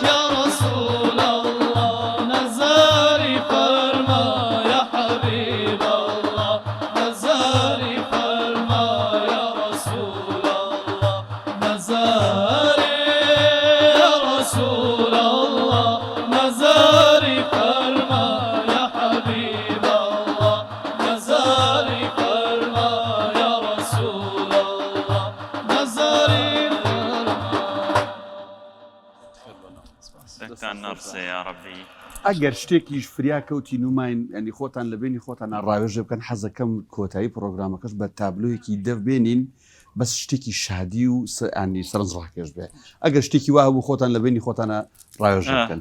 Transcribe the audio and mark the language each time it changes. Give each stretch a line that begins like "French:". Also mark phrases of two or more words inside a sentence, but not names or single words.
Arabic: یا رسول الله
Urdu: نظری فرما
Arabic: یا حبیب الله
Urdu: نظری فرما
Arabic: یا رسول الله
Urdu: نظری
Arabic: یا رسول الله
Urdu: نظری فرما
Arabic: یا حبیب الله
Urdu: نظری فرما
Arabic: یا رسول الله
Urdu: نظری
Central Kurdish: دەکتان نەرسێ
Arabic: یا ڕەبی
Central Kurdish: ئەگەر شتێکیش فریا کەوتی نوماین ئەنی خۆتان لە بینی خۆتان ڕاوێژە بکەن حەزەکەم کۆتایی پرۆگرامەکەش بە تابلۆیەکی دەبێنین بەس شتێکی شادی و ئەنی سەرنج ڕاکێش بێ ئەگەر شتێکی وا بوو خۆتان لە بینی خۆتانە ڕاوێژە بکەن